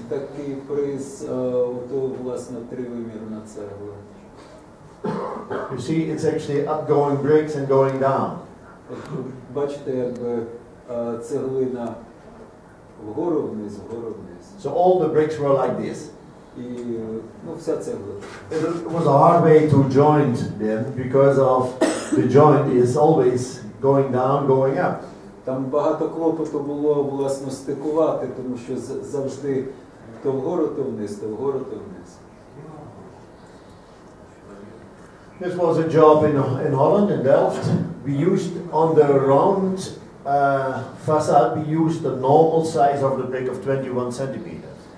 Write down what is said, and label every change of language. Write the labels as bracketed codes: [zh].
[uk] Такий приз, власне, тривимірна цегла. [en] You see, it's actually upgoing bricks and going down. [uk] Бачите, якби цеглина вгору вниз, вгору вниз. [en] So all the bricks were like this. [uk] І вся цегла. [en] It was a hard way to join them because of the joint is always going down, going up. [uk] Там багато клопоту було, власне, стикувати, тому що завжди то вгору, то вниз, то вгору, то вниз. [en] This was a job in Holland, in Delft. We used on the round facade, we used the normal size of the brick of 21 centimeters.